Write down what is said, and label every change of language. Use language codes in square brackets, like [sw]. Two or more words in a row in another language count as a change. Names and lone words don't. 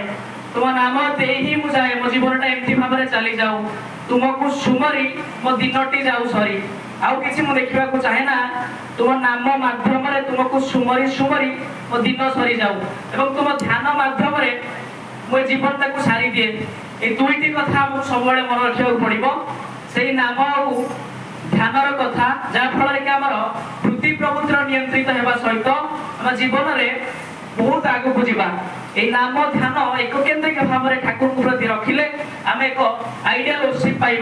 [or] ତୁମ ନାମ ଦେଇ ହିଁ ମୁଁ ଯାଏ। ମୋ ଜୀବନଟା ଏମିତି ଭାବରେ ଚାଲି ଯାଉ। ତୁମକୁ ସୁମରି ମୋ ଦିନଟି ଯାଉ ସରି। ଆଉ କିଛି ମୁଁ ଦେଖିବାକୁ ଚାହେଁ ନା। ତୁମ ନାମ ମାଧ୍ୟମରେ ତୁମକୁ ସୁମରି ସୁମରି ମୋ ଦିନ ସରି ଯାଉ ଏବଂ ତୁମ ଧ୍ୟାନ ମାଧ୍ୟମରେ ମୋ ଜୀବନଟାକୁ ସାରି ଦିଏ। ଏଇ ଦୁଇଟି କଥା ଆମକୁ ସବୁବେଳେ ମନେ ରଖିବାକୁ ପଡିବ। ସେଇ ନାମ ଆଉ ଧ୍ୟାନର କଥା ଯାହା ଫଳରେ କି ଆମର ବୃତ୍ତି ପ୍ରବୃତ୍ତିର ନିୟନ୍ତ୍ରିତ ହେବା ସହିତ ଆମ ଜୀବନରେ ବହୁତ ଆଗକୁ ଯିବା। এই ନାମ ଧ୍ୟାନ ଏକ କେନ୍ଦ୍ରିକ ଭାବରେ ଠାକୁରଙ୍କ ପ୍ରତି ରଖିଲେ ଆମେ ଏକ [en] ideal worship [or] ପାଇବା।